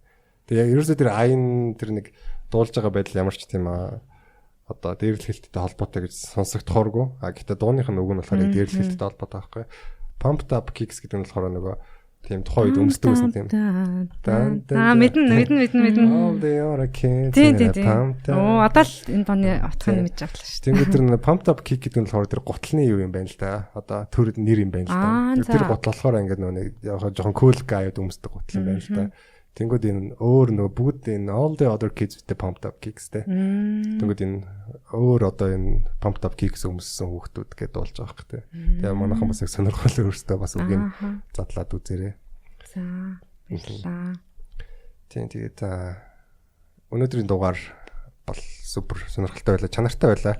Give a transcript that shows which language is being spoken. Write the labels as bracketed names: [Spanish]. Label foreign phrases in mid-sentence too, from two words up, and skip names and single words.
[Mongolian] Тэгээ ерөөсөө тэр айн тэр нэг дуулж байгаа байдал ямар ч тийм одоо дээрлэхэлттэй холбоотой гэж сонсогдохооргүй. Гэхдээ дууных нь үг нь болохоор дээрлэхэлттэй холбоотой байхгүй. Pumped Up Kicks гэдэг нь болохоор нөгөө тийм тухайн үед өмсдөг гэсэн тийм. Мэдэн. [English] All the other kids. [Mongolian] Оо одоо л энэ дооны утгыг мэдж авлаа шүү. Тэгээд тэр Pumped Up Kick гэдэг нь болохоор тэр гутлын юу юм байна л да. Одоо төр нэр юм байна л да. Тэр гутал болохоор ингээд нөгөө яг жоохон [English] cool guy- [Mongolian] д өмсдөг гутал юм байна л да. Тэнгүүд энэ өөр нөгөө бүгд энэ [English] All the other kids with the Pumped Up Kicks те. [Mongolian] Тэнгүүд энэ өөр одоо энэ Pumped Up Kicks өмссөн хүүхдүүд гэдээ болж байгаа хэрэг те. Тэгээ манайхан бас яг сонирхол өөртөө бас үгийг задлаад үзээрэй. За баярлалаа. Тийм тэгээд өнөөдрийн дугаар бол супер сонирхолтой байлаа, чанартай байлаа.